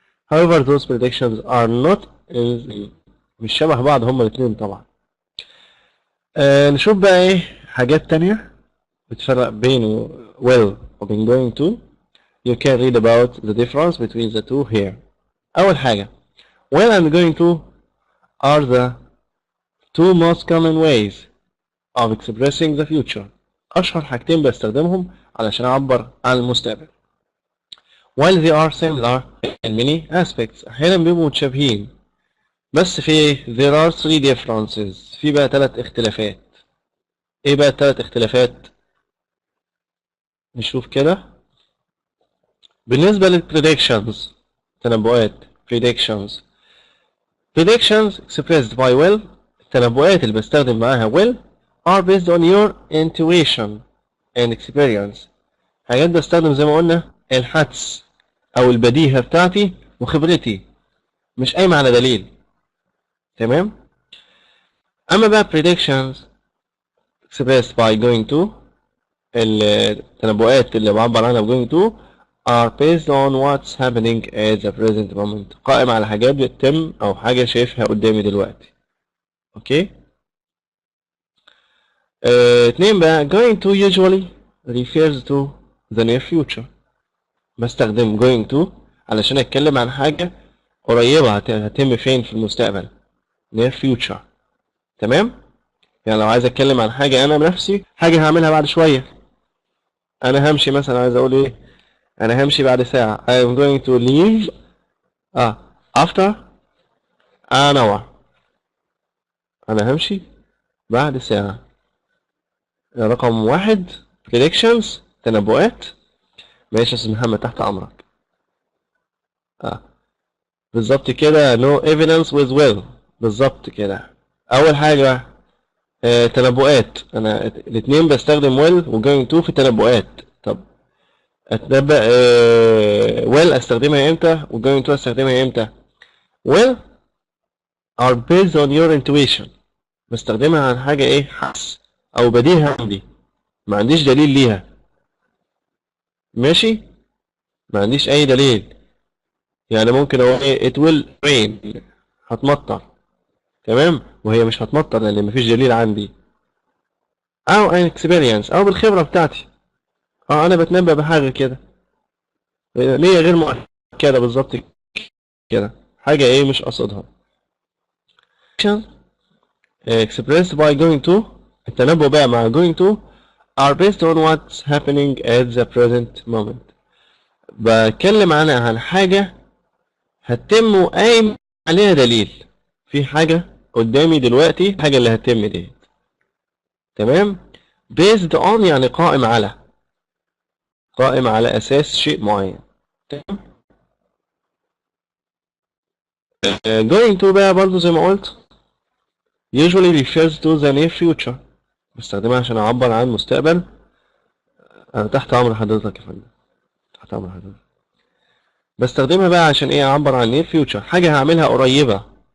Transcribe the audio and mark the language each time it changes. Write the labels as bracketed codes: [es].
[en] however those predictions are not [ar] مش شبه بعض هما الاثنين طبعا. نشوف بقى ايه حاجات تانية بتفرق بين will وبين going to. [en] You can read about the difference between the two here. [ar] أول حاجة [en] will and going to are the two most common ways of expressing the future. [ar] أشهر حاجتين بستخدمهم علشان أعبر عن المستقبل. [en] While they are similar in many aspects [ar] أحيانا بيبقوا متشابهين بس في [en] there are three differences. [ar] في بقى 3 اختلافات. ايه بقى ال3 اختلافات؟ نشوف كده. [en] بالنسبة للpredictions تنبؤات predictions expressed by will [ar] التنبؤات اللي بستخدم معاها [en] will are based on your intuition and experience. [ar] حاجات بستخدم زي ما قلنا الحدس او البديهة بتاعتي وخبرتي مش قايمة على دليل. تمام. [en] اما بقى predictions expressed by going to [ar] التنبؤات اللي بعبر عنها ب [en] going to are based on what's happening at the present moment. [ar] قائم على حاجات بتتم او حاجة شايفها قدامي دلوقتي. اوكي. اتنين بقى [en] going to usually refers to the near future. [ar] بستخدم going to علشان اتكلم عن حاجة قريبة هتتم فين في المستقبل [en] near future. [ar] تمام. يعني لو عايز اتكلم عن حاجة انا بنفسي حاجة هعملها بعد شوية. انا همشي مثلا عايز اقول ايه انا همشي بعد ساعة [en] I am going to leave after an hour. [ar] انا همشي بعد ساعة. رقم 1 predictions تنبؤات. ماشي يا استاذ محمد تحت امرك. بالظبط كده [en] no evidence with will. [ar] بالظبط كده. اول حاجة تنبؤات انا الاثنين بستخدم will و going to في التنبؤات. طب اتنبأ will استخدمها امتى و going to استخدمها امتى؟ [en] will are based on your intuition. [ar] بستخدمها عن حاجة ايه حس او بديهة عندي ما عنديش دليل ليها. ماشي. ما عنديش اي دليل. يعني ممكن اقول ايه [en] it will rain [ar] هتمطر. تمام. وهي مش هتمطر لان مفيش دليل عندي. او [en] an experience [ar] او بالخبرة بتاعتي. انا بتنبأ بحاجة كده ليه غير مؤكدة بالظبط كده حاجة ايه مش قصدها. [en] expressed by going to [ar] التنبؤ بقى مع [en] going to are based on what's happening at the present moment. [ar] بتكلم عنها عن حاجة هتتم وقايم عليها دليل. في حاجة قدامي دلوقتي الحاجة اللي هتتم دي. تمام. based on يعني قائم على أساس شيء معين. تمام. [en] going to [ar] بقى برضو زي ما قلت [en] usually refers to the near future. [ar] بستخدمها عشان أعبر عن مستقبل. أنا تحت أمر حضرتك يا فندم. تحت أمر حضرتك. بستخدمها بقى عشان إيه أعبر عن [en] near future [ar] حاجة هعملها قريبة.